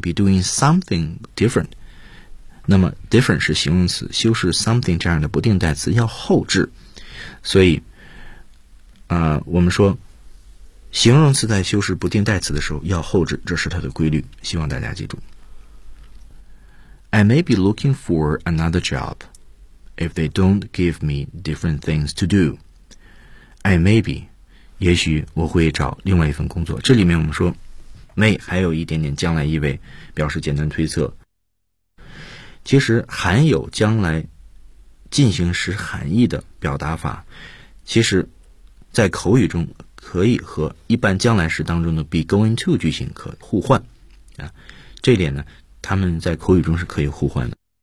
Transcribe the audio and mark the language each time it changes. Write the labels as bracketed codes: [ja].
[en] Be doing something different, [zh] 那么 different 是形容词，修饰 something 这样的不定代词要后置，所以我们说形容词在修饰不定代词的时候要后置，这是它的规律，希望大家记住。 [en] I may be looking for another job if they don't give me different things to do. I may be, [zh] 也许我会找另外一份工作。这里面我们说 may 还有一点点将来意味，表示简单推测，其实含有将来进行时含义的表达法，其实在口语中可以和一般将来时当中的 be going to 句型可互换啊。这点呢，他们在口语中是可以互换的。